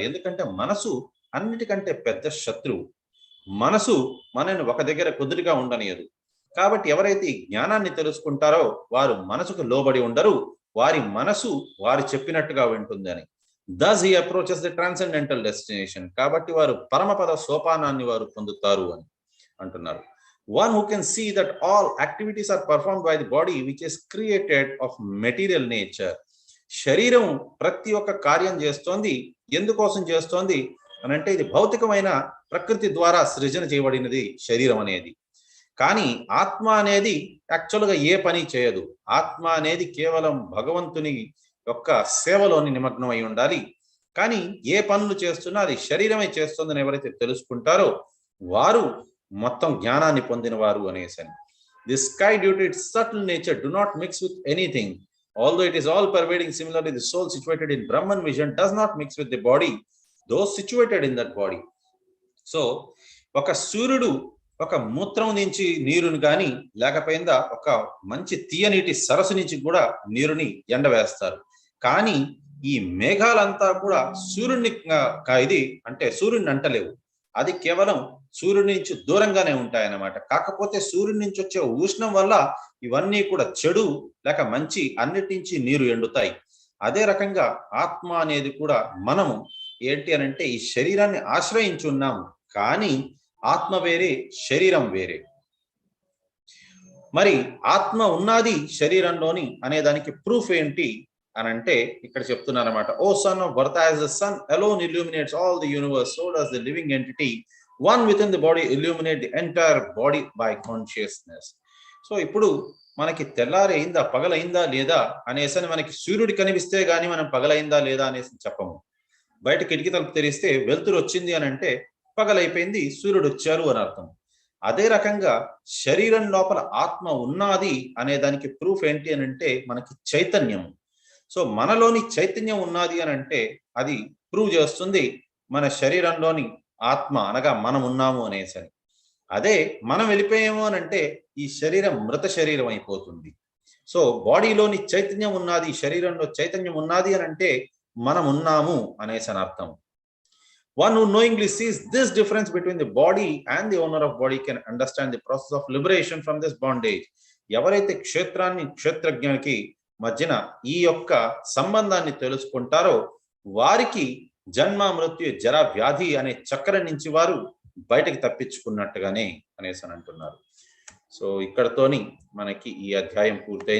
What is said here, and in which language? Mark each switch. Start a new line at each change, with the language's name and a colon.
Telugu: ఎందుకంటే మనసు అన్నిటికంటే పెద్ద శత్రువు. మనసు మనని ఒక దగ్గర కుదురుగా ఉండనియదు. కాబట్టి ఎవరైతే ఈ జ్ఞానాన్ని తెలుసుకుంటారో వారు మనసుకు లోబడి ఉండరు, వారి మనసు వారు చెప్పినట్టుగా వింటుందని.
English: thus he approaches the transcendental destination.
Telugu: కాబట్టి వారు పరమపద సోపానాన్ని వారు పొందుతారు అని అంటున్నారు.
English: one who can see that all activities are performed by the body which is created of material nature.
Telugu: శరీరం ప్రతి ఒక్క కార్యం చేస్తోంది. ఎందుకోసం చేస్తోంది అని అంటే ఇది భౌతికమైన ప్రకృతి ద్వారా సృజన చేయబడినది శరీరం అనేది. కానీ ఆత్మ అనేది యాక్చువల్గా ఏ పని చేయదు. ఆత్మ అనేది కేవలం భగవంతుని యొక్క సేవలోని నిమగ్నం అయి ఉండాలి. కానీ ఏ పనులు చేస్తున్నా అది శరీరమే చేస్తుందని ఎవరైతే తెలుసుకుంటారో వారు మొత్తం జ్ఞానాన్ని పొందిన వారు అనేసి.
English: The sky due to its subtle nature do not mix with anything. although it is all pervading, similarly the soul situated in Brahman vision does not mix with the body, those situated in that body.
Telugu: So ఒక సూర్యుడు ఒక మూత్రం నుంచి నీరుని కానీ లేకపోయిందా ఒక మంచి తీయనీటి సరస్సు నుంచి కూడా నీరుని ఎండవేస్తారు. కానీ ఈ మేఘాలంతా కూడా సూర్యుడిని ఇది అంటే సూర్యుడిని అంటలేవు. అది కేవలం సూర్యుడి నుంచి దూరంగానే ఉంటాయన్నమాట. కాకపోతే సూర్యుడి నుంచి వచ్చే ఉష్ణం వల్ల ఇవన్నీ కూడా చెడు లేక మంచి అన్నిటి నుంచి నీరు ఎండుతాయి. అదే రకంగా ఆత్మ అనేది కూడా మనము ఏంటి అని అంటే ఈ శరీరాన్ని ఆశ్రయించి ఉన్నాము, కానీ ఆత్మ వేరే శరీరం వేరే. మరి ఆత్మ ఉన్నది శరీరంలోని అనే దానికి ప్రూఫ్ ఏంటి అని అంటే ఇక్కడ చెప్తున్నారు అన్నమాట.
English: O son of birth, as the sun alone illuminates all the universe, so does the living entity one within the body illuminate the entire body by consciousness.
Telugu: So ఇప్పుడు మనకి తెల్లారైందా పగలైందా లేదా అనేసి మనకి సూర్యుడు కనిపిస్తే గానీ మనం పగలైందా లేదా అనేసి చెప్పము. బయట కిటికీ తలుపు తెరిస్తే వెలుతురు వచ్చింది అని అంటే పగలైపోయింది, సూర్యుడు వచ్చారు అని అర్థం. అదే రకంగా శరీరం లోపల ఆత్మ ఉన్నది అనే దానికి ప్రూఫ్ ఏంటి అని అంటే మనకి చైతన్యం. సో మనలోని చైతన్యం ఉన్నది అని అంటే అది ప్రూవ్ చేస్తుంది మన శరీరంలోని ఆత్మ అనగా మనం ఉన్నాము అనేసి. అదే మనం వెళ్ళిపోయాము అని అంటే ఈ శరీరం మృత శరీరం అయిపోతుంది. సో బాడీలోని చైతన్యం ఉన్నది, శరీరంలో చైతన్యం ఉన్నది అని అంటే మనం ఉన్నాము అనేసి అని అర్థం.
English: One who knowingly sees this difference between the body and the owner of body can understand the process of liberation from this bondage.
Telugu: ఎవరైతే క్షేత్రాన్ని క్షేత్రజ్ఞానికి మధ్యన ఈ యొక్క సంబంధాన్ని తెలుసుకుంటారో వారికి జన్మ మృత్యు జర వ్యాధి అనే చక్రం నుంచి వారు బయటకు తప్పించుకున్నట్టుగానే అనేసి అని అంటున్నారు. సో ఇక్కడతోని మనకి ఈ అధ్యాయం పూర్తయింది.